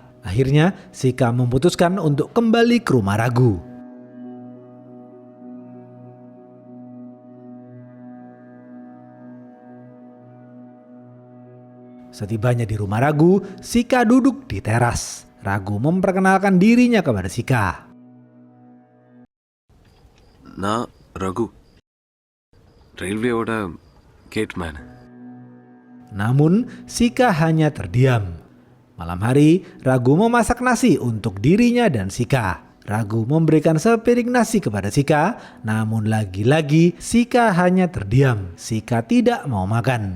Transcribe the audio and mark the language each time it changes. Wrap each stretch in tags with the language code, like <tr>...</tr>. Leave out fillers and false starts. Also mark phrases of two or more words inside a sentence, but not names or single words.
<id>Akhirnya, Shika memutuskan untuk kembali ke rumah Ragu. Setibanya di rumah Ragu, Shika duduk di teras. Ragu memperkenalkan dirinya kepada Shika.</id> <ta>நான் ரகு ரயில்வேயோட கேட்மேன்.</ta> <id>Namun Shika hanya terdiam. Malam hari, Ragu memasak nasi untuk dirinya dan Shika. Ragu memberikan sepiring nasi kepada Shika, namun lagi-lagi Shika hanya terdiam. Shika tidak mau makan.</id>